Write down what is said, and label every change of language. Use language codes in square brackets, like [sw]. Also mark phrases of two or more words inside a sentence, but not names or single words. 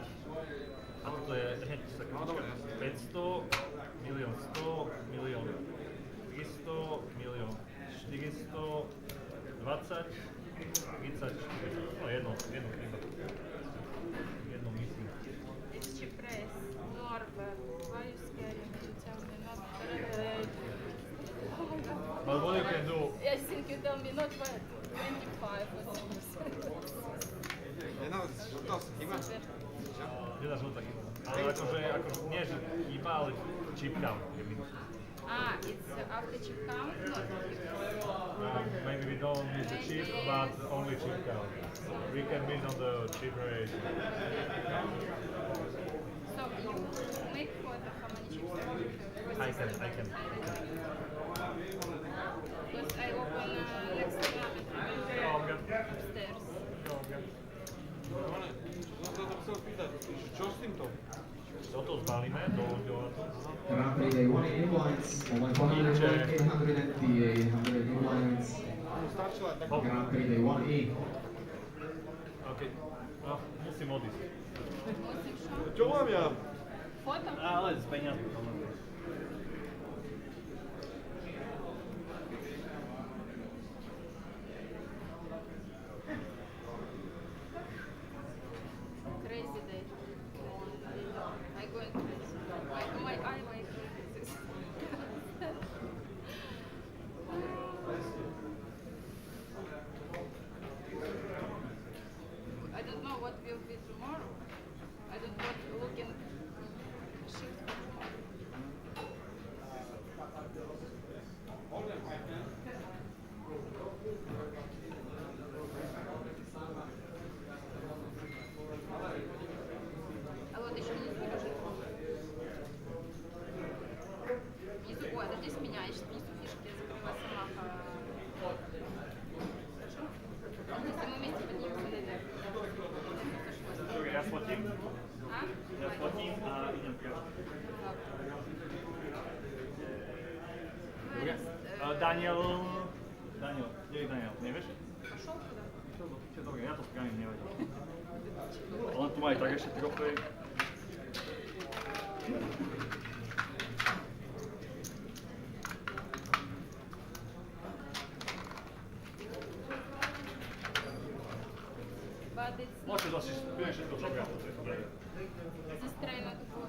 [sk] A toto je, hneď sekundička. 500, milión 100, milión 300, milión 400, 20, 30, 40. No jedno chyba. Jedno myslím. [en] It's cheap price. Norway. Why you scary? You tell me not. But what you can do? I think you tell me not 25 or something. [sk] Jedna žltá chyba. Jedna žltá chyba. Ale akože nie že chyba, ale [en] chip count [sk] je minus. [en] It's after chip count? Not. Maybe we don't use the chip, but only chip count. We can win on the chip rate. So you make for the how many chips? I can. Because I open next tournament upstairs. [sk] Som sa to chcel pýtať, čo s týmto? Toto zbalíme do automatu. [en] Grand Prix Day 1 inlines, moment 100, 800 and the 800 inlines. Grand Prix Day 1E. [sk] OK. No, musím odísť. Čo mám ja? Foto? Ale s peniazmi. [en] Crazy day. I going crazy. My eye like this. I don't know what will be tomorrow. I don't want looking shit for tomorrow. [ru] А вот еще внизу лежит. Внизу, ой, это здесь меняешь, внизу фишки, я закрыла сама. Хорошо? Если мы вместе поднимемся наверх. [sk] Ja sfotím. А? Ja sfotím a idem priamo. Dobre. Daniel, kde je Daniel? Nevieš? [ru] Пошел туда. [sk] Dobre, ja to spravím, nevadí. Len tu má aj tak ešte trofej. [en] But it's [sk] Môžeš asi spínať všetko, čo ja potrebujem. [en] this train not good.